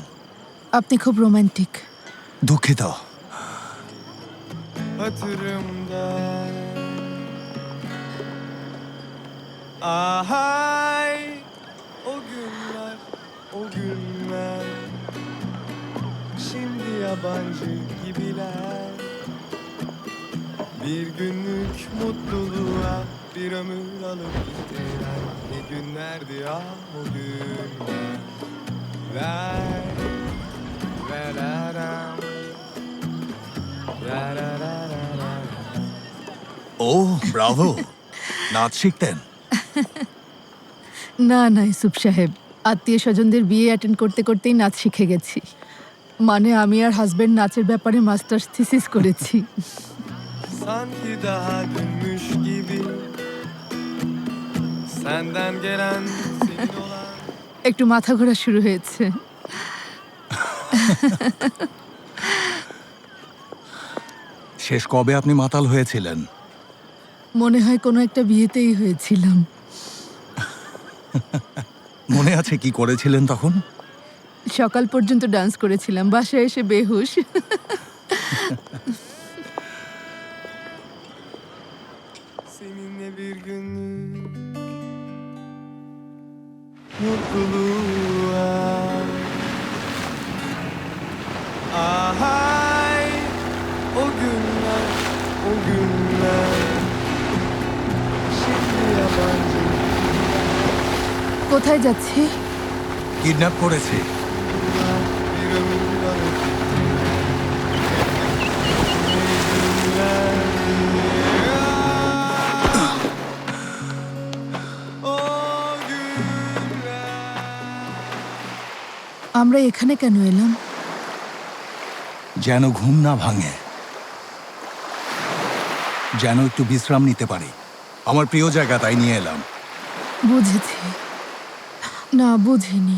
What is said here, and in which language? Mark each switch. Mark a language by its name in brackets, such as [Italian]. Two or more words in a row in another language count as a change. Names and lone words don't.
[Bangla] আপনি খুব রোমান্টিক। দুঃখিত। [Turkish] Ahay, o günler, o günler. Şimdi yabancı gibiler. Bir günlük mutluluğa bir ömür alıp gittiler. Ne günlerdi ya o günler. Ver, ver, ver, [Bangla] ও ব্রাভো, নাচ শিখতেন? না না ইউসুফ সাহেব, আত্মীয় স্বজনদের বিয়ে অ্যাটেন্ড করতে করতেই নাচ শিখে গেছি। মানে আমি আর হাজবেন্ড নাচের ব্যাপারে [English] masters thesis [Bangla] করেছি। [Turkish] Sanki daha dünmüş gibi. Senden gelen senin olan. [Bangla] একটু মাথা ঘোরা শুরু হয়েছে। শেষ কবে আপনি মাতাল হয়েছিলেন? মনে হয় কোনো একটা বিয়েতেই হয়েছিলাম। মনে আছে কি করেছিলেন তখন? সকাল পর্যন্ত ডান্স করেছিলাম, বাসায় এসে বেহুশ। [Turkish] Seninle bir günlük mutluluğa. Ahay, o günler, o günler. Şimdi yabancı. [Bangla] কোথায় যাচ্ছি? কিডন্যাপ করেছে। [Turkish] Bir ömür alıp gittiler. Ne günlerdi ya. O günler. [Bangla] আমরা এখানে কেন এলাম? যেন ঘুম না ভাঙে, যেন একটু বিশ্রাম নিতে পারি। আমার প্রিয় জায়গা, তাই নিয়ে এলাম। বুঝেছি। না বুঝিনি।